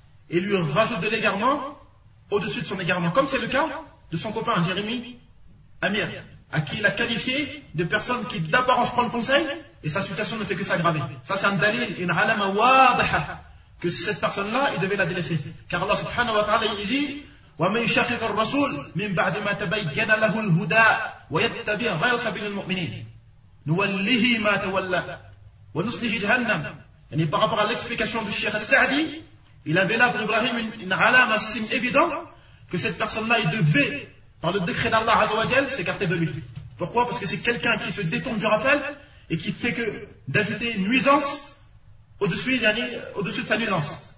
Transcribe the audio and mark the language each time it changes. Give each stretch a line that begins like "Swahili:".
French: Et lui rajoute de l'égarement au-dessus de son égarement. Comme c'est le cas de son copain, Jérémie Amir, à qui il a qualifié de personne qui d'apparence prend le conseil, et sa situation ne fait que s'aggraver. Ça, c'est un dalil, une alama wadaha. Que cette personne-là, il devait la délaisser.
Arabic: Car Allah subhanahu wa ta'ala,
French: il dit
Arabic: وَمَنْ يُشَقِقَ الرَّسُولِ مِنْ بَعْدِ مَا تَبَيَّنَ لَهُ الْهُدَىٰ وَيَتَّبِعَ غَيْرَ سَبِيلِ الْمُؤْمِنِينَ نُوَلِّهِ مَا تَوَلَّىٰ وَنُصْلِهِ جَهَنَّمَ.
French: Yani, par rapport à l'explication du Cheikh Al-Sa'di, il avait là pour Ibrahim une alama, un signe évident que cette personne-là, il devait, par le décret d'Allah Azza wa Jalla, s'écarter de lui. Pourquoi? Parce que c'est quelqu'un qui se détourne du rappel et qui fait que d'ajouter une nuisance au-dessus de sa nuisance.